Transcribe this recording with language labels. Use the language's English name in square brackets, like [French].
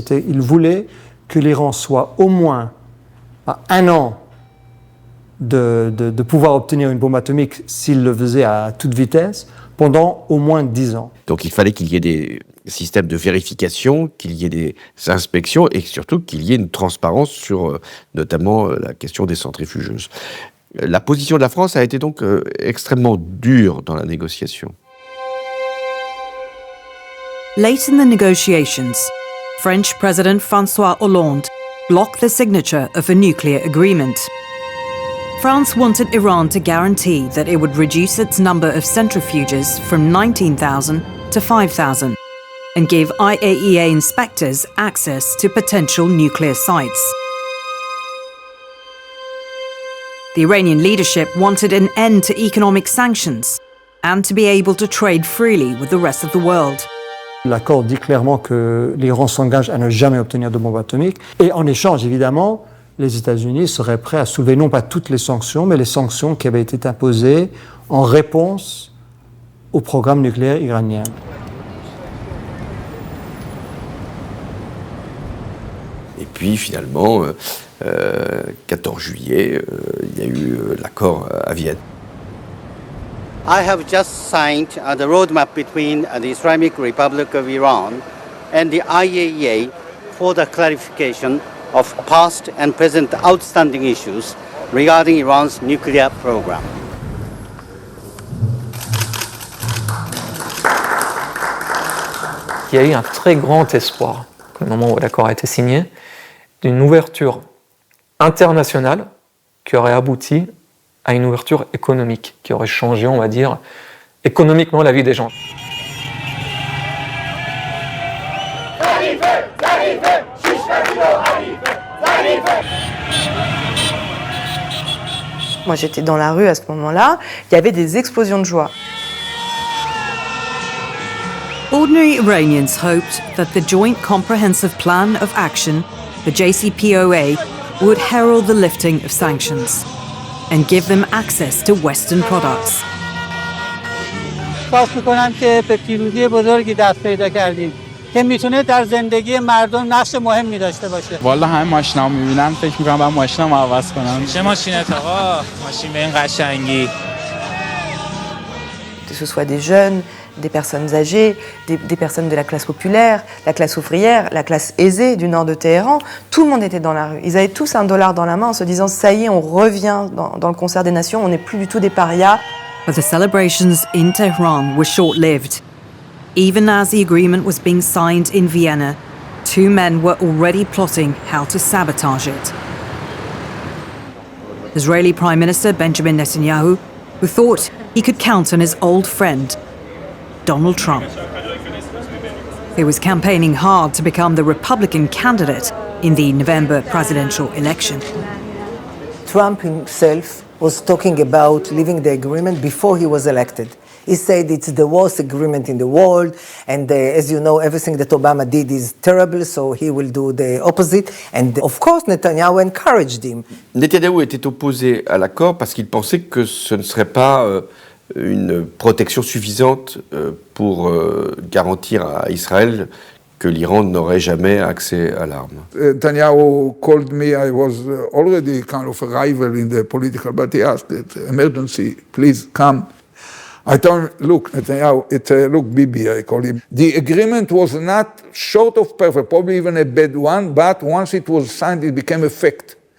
[French] Il voulait que l'Iran soit au moins à 1 an de pouvoir obtenir une bombe atomique s'il le faisait à toute vitesse, pendant au moins 10 ans. Donc il fallait qu'il y ait des systèmes de vérification, qu'il y ait des inspections et surtout qu'il y ait une transparence sur notamment la question des centrifuges. La position de la France a été donc extrêmement dure dans la négociation. [English] Late in the negotiations, French President François Hollande blocked the signature of a nuclear agreement. France wanted Iran to guarantee that it would reduce its number of centrifuges from 19,000 to 5,000 and give IAEA inspectors access to potential nuclear sites. The Iranian leadership wanted an end to economic sanctions and to be able to trade freely with the rest of the world. [French] L'accord dit clairement que l'Iran s'engage à ne jamais obtenir de bombe atomique. Et en échange, évidemment, les États-Unis seraient prêts à soulever non pas toutes les sanctions, mais les sanctions qui avaient été imposées en réponse au programme nucléaire iranien. Et puis finalement, 14 juillet, il y a eu l'accord à Vienne. [English] I have just signed the roadmap between the Islamic Republic of Iran and the IAEA for the clarification of past and present outstanding issues regarding Iran's nuclear program. [French] Il y a eu un très grand espoir, au moment où l'accord a été signé, d'une ouverture internationale qui aurait abouti à une ouverture économique, qui aurait changé, on va dire, économiquement la vie des gens. Moi, j'étais dans la rue à ce moment-là, il y avait des explosions de joie. [English] Ordinary Iranians hoped that the Joint Comprehensive Plan of Action, the JCPOA, would herald the lifting of sanctions and give them access to Western products. [Persian] احساس می‌کنم که به پیروزی بزرگی دست پیدا کردیم که میتونه در زندگی مردم نقش مهمی داشته باشه. والا همه ماشینامو می‌بینن فکر می‌کنم باید ماشینمو عوض کنم. چه ماشینت آقا؟ ماشین به این قشنگی. [French] Que ce soit des jeunes, des personnes âgées, des personnes de la classe populaire, la classe ouvrière, la classe aisée du nord de Téhéran, tout le monde était dans la rue. Ils avaient tous $1 dans la main en se disant « ça y est, on revient dans le concert des nations, on n'est plus du tout des parias ». [English] But the celebrations in Tehran were short-lived. Even as the agreement was being signed in Vienna, two men were already plotting how to sabotage it. Israeli Prime Minister Benjamin Netanyahu, who thought he could count on his old friend, Donald Trump, who was campaigning hard to become the Republican candidate in the November presidential election. Trump himself was talking about leaving the agreement before he was elected. He said it's the worst agreement in the world, and as you know, everything that Obama did is terrible, so he will do the opposite. And of course, Netanyahu encouraged him. [French] Netanyahu était opposé à l'accord parce qu'il pensait que ce ne serait pas une protection suffisante pour garantir à Israël que l'Iran n'aurait jamais accès à l'arme. [English] Netanyahu called me. I was already kind of a rival in the political, but he asked that emergency, please come. I told him, look, Netanyahu, look, Bibi, I call him. The agreement was not short of perfect, probably even a bad one, but once it was signed, it became a fact.